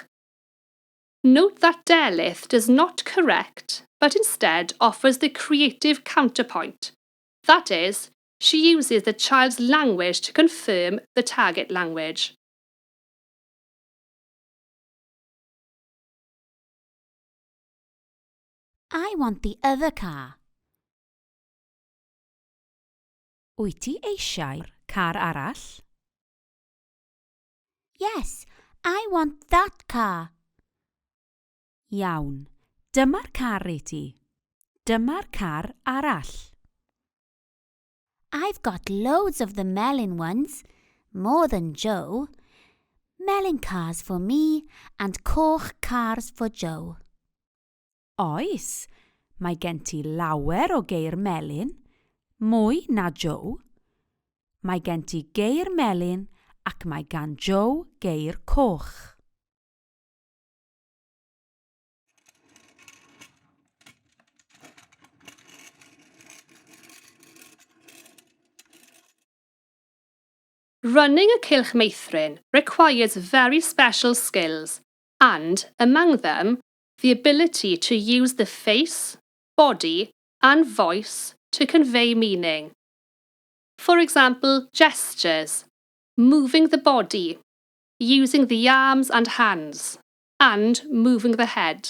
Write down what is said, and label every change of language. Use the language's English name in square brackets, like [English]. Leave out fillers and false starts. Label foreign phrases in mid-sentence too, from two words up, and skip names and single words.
[English] Note that Delith does not correct, but instead offers the creative counterpoint. That is, she uses the child's language to confirm the target language. I want the other car. [Welsh] Wyt ti eisiau'r car arall? [English] Yes, I want that car. [Welsh] Iawn, dyma'r car i ti. Dyma'r car arall. [English] I've got loads of the melon ones, more than Joe. Melon cars for me and coch cars for Joe. [Welsh] Oes, mae gen ti lawer o geir melyn, mwy na Joe. Mae gen ti geir melyn ac mae gan Joe geir coch. [English] Running a [Welsh] cylch meithrin [English] requires very special skills and, among them, the ability to use the face, body and voice to convey meaning. For example, gestures, moving the body, using the arms and hands, and moving the head.